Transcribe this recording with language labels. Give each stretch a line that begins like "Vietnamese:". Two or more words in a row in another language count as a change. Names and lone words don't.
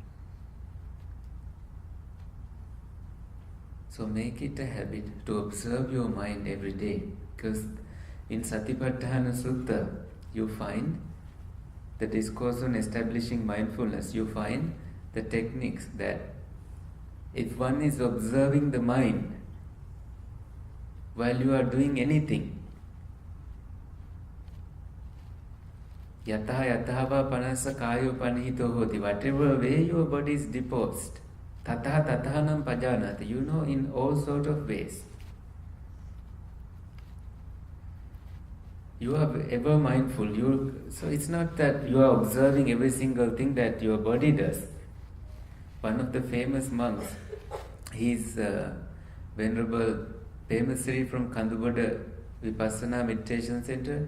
English: So make it a habit to observe your mind every day, because in Satipatthana Sutta you find the discourse on establishing mindfulness. You find the techniques that if one is observing the mind while you are doing anything,
Pali: yatha yathava panasa kayo panihito hoti,
English: whatever way your body is disposed,
Pali: tatha tathanam pajanati,
English: you know, in all sort of ways. You are ever mindful. So it's not that you are observing every single thing that your body does. One of the famous monks, he's Venerable Pemasri from Kanduboda Vipassana Meditation Center.